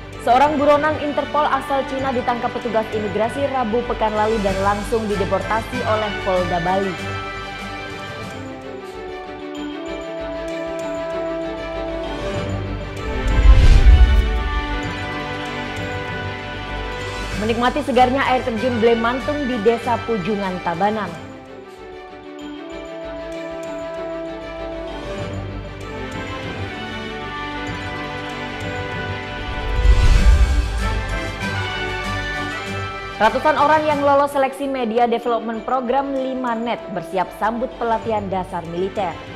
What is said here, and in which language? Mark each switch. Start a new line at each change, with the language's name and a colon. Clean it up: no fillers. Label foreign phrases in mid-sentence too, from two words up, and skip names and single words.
Indonesian: Seorang buronan Interpol asal Cina ditangkap petugas imigrasi Rabu pekan lalu dan langsung dideportasi oleh Polda Bali. Menikmati segarnya air terjun Blemantung di Desa Pujungan Tabanan. Ratusan orang yang lolos seleksi Media Development Program 5NET bersiap sambut pelatihan dasar militer.